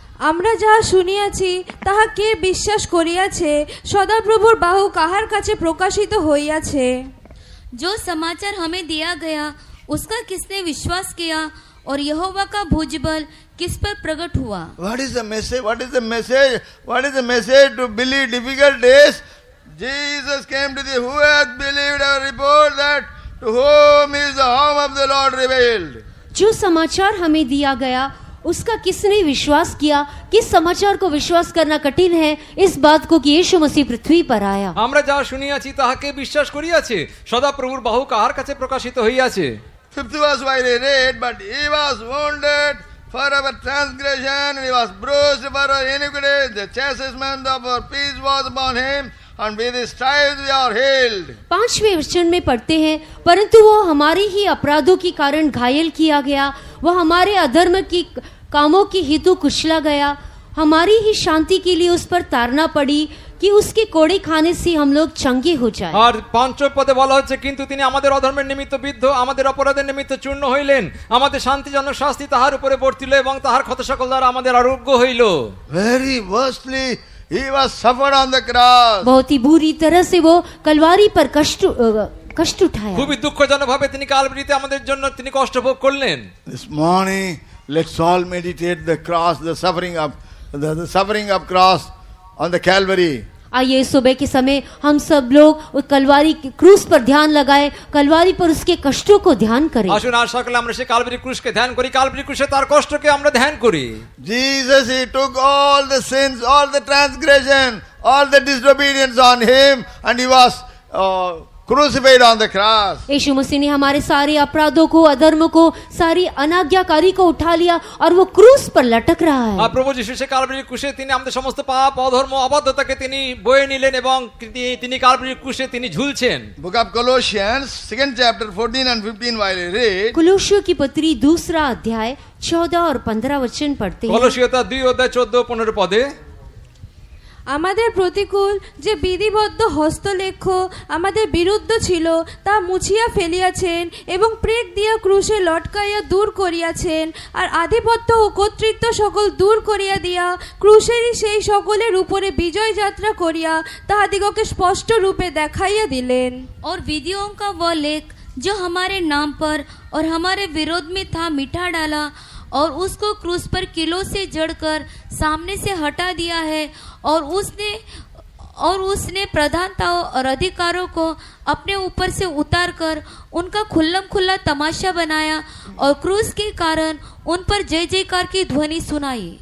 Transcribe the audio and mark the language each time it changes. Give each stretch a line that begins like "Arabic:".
Bangla: আমরা যাহা শুনিয়াছি তাহা কে বিশ্বাস করিয়াছে? সদাপ্রভুর বাহু কাহার কাছে প্রকাশিত হইয়াছে?
Hindi: जो समाचार हमें दिया गया उसका किसने विश्वास किया और यहोवा का भुजबल किस पर प्रकट हुआ?
English: What is the message? What is the message? What is the message to believe difficult days? Jesus came to thee. Who hath believed our report? That to whom is the arm of the Lord revealed?
Hindi: जो समाचार हमें दिया गया उसका किसने विश्वास किया? किस समाचार को विश्वास करना कठिन है इस बात को कि यीशु मसीह पृथ्वी पर आया।
Bangla: আমরা যা শুনিয়াছি তাহাকে বিশ্বাস করিয়াছে, সদাপ্রভুর বাহু কাহার কাছে প্রকাশিত হইয়াছে।
English: 5th verse while he read, but he was wounded for our transgression, and he was bruised for our iniquity. The chastisement of our peace was upon him, and with his stripes we are healed.
Hindi: 5वें वचन में पढ़ते हैं, परंतु वो हमारे ही अपराधों के कारण घायल किया गया, वह हमारे अधर्म की कामों की हेतु कुचला गया, हमारी ही शांति के लिए उस पर ताड़ना पड़ी कि उसके कोड़े खाने से हम लोग चंगे हो जाए।
Bangla: আর 5 পদে বলা হচ্ছে, কিন্তু তিনি আমাদের অধর্মের নিমিত্ত বিদ্ধ, আমাদের অপরাধের নিমিত্ত চূর্ণ হইলেন, আমাদের শান্তিজনক শাস্তি তাহার উপরে বর্তিল এবং তাহার ক্ষত সকল দ্বারা আমাদের আরোগ্য হইল।
English: Very worstly, he was suffered on the cross.
Hindi: बहुत ही बुरी तरह से वो कलवारी पर कष्ट उठाया।
Bangla: খুবই দুঃখজনক ভাবে তিনি কালভারিতে আমাদের জন্য তিনি কষ্ট ভোগ করলেন।
English: This morning, let's all meditate the cross, the suffering of cross on the Calvary.
Hindi: आइए सुबह के समय हम सब लोग उस कलवारी क्रूस पर ध्यान लगाए, कलवारी पर उसके कष्टों को ध्यान करें।
Bangla: আসুন আর সকালে আমরা সেই কালভারি ক্রুশকে ধ্যান করি, কালভারি ক্রুশে তার কষ্টকে আমরা ধ্যান করি।
English: Jesus, he took all the sins, all the transgression, all the disobedience on him, and he was crucified on the cross.
Hindi: यीशु मसीह ने हमारे सारे अपराधों को, अधर्म को, सारी अनाज्ञाकारी को उठा लिया और वो क्रूस पर लटक रहा है।
Bangla: আর প্রভু যিশু সেই কালভারি ক্রুশে তিনি আমাদের সমস্ত পাপ, অধর্ম, অবাধ্যতাকে তিনি বয়ে নিলেন এবং তিনি কালভারি ক্রুশে তিনি ঝুলছেন।
English: Book of Colossians, 2nd chapter, 14 and 15 while I read.
Hindi: कुलुस्सियों की पत्री 2 अध्याय 14 और 15 वचन पढ़ते हैं।
Bangla: কলসীয় 2 অধ্যায় 14-15 পদে। আমাদের প্রতিকূল যে বিধিবদ্ধ হস্তলেখ আমাদের বিরুদ্ধ ছিল তা মুছিয়া ফেলিয়াছেন এবং প্রেক দিয়া ক্রুশে লটকাইয়া দূর করিয়াছেন, আর আধিপত্য ও কর্তৃত্ব সকল দূর করিয়া দিয়া ক্রুশেরই সেই সকলের উপরে বিজয় যাত্রা করিয়া তাহাদিগকে স্পষ্ট রূপে দেখাইয়া দিলেন।
Hindi: और विधियों का वह लेख जो हमारे नाम पर और हमारे विरोध में था मिटा डाला और उसको क्रूस पर किलों से जड़कर सामने से हटा दिया है, और उसने प्रधानताओं और अधिकारों को अपने ऊपर से उतारकर उनका खुल्लम खुल्ला तमाशा बनाया और क्रूस के कारण उन पर जय जयकार की ध्वनि सुनाई।